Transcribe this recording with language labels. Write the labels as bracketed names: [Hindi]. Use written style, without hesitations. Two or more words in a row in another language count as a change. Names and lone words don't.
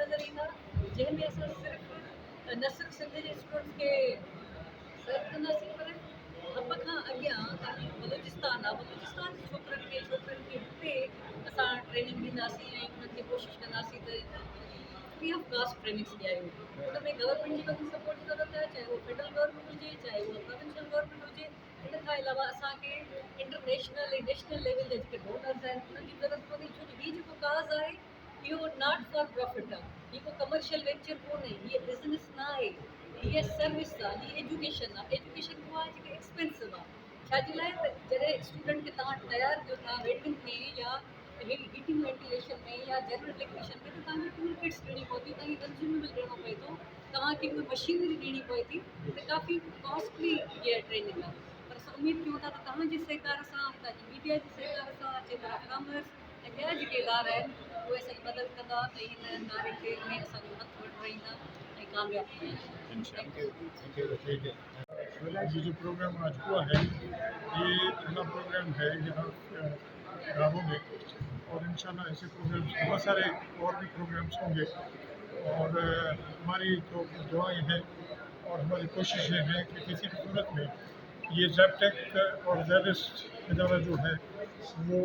[Sindhi] नज़र ईंदा जंहिंमें असां सिर्फ़ु न सिर्फ़ु सिंध जे स्टूडेंट्स खे सर्व कंदासीं पर हब खां अॻियां तव्हांजो बलोचिस्तान आहे बलोचिस्तान जे छोकिरनि खे हिते असां ट्रेनिंग ॾींदासीं ऐं उन्हनि खे कोशिशि कंदासीं त [English] free of cost trainings [Sindhi] ॾियायूं हुन में गवर्नमेंट जी वॾी सपोर्ट जी ज़रूरत आहे चाहे उहो [English] federal government [Sindhi] हुजे चाहे उहो [English] provincial government [Sindhi] हुजे इन खां अलावा असांखे इंटरनेशनल ऐं [English] national level [Sindhi] जा जेके डोनर्स आहिनि उन्हनि जी ज़रूरत पवंदी छो जो हीउ जेको काज़ आहे इहो [English] not for profit [Sindhi] आहे हीउ को [English] commercial venture [Sindhi] कोन्हे हीअ बिज़नेस न आहे हीअ सर्विस आहे हीअ एजुकेशन उहा आहे जेका एक्सपेंसिव आहे छाजे लाइ त जॾहिं स्टूडेंट खे तव्हां तयारु कयो था वेल्डिंग में या [English] heating ventilation [Sindhi] में या [English] general electrician [Sindhi] में त तव्हांखे [English] tool kits [Sindhi] ॾियणी पवंदी तव्हांखे कंज्यूमेबल ॾियणो पए थो तव्हांखे कोई मशीनरी ॾियणी पए थी त काफ़ी कॉस्टली इहा ट्रेनिंग आहे पर असां उमेदु कयूं था त तव्हांजे सहकार सां तव्हांजी मीडिया जे सहकार सां चेतरा फार्मर्स ऐं ॿिया जेके इदारा आहिनि उहे असांजी मदद कंदा ऐं हिन नारे में असांजो हथु वधाईंदा ऐं कामयाबु थींदा [Urdu] یہ جو پروگرام آج ہوا ہے یہ پہلا پروگرام ہے یہاں گاؤں میں اور ان شاء اللہ ایسے پروگرامز بہت سارے اور بھی پروگرامز ہوں گے اور ہماری تو دعائیں ہیں اور ہماری کوششیں ہیں کہ کسی بھی صورت میں یہ زیب ٹیک اور زیبسٹ ادارہ جو ہے وہ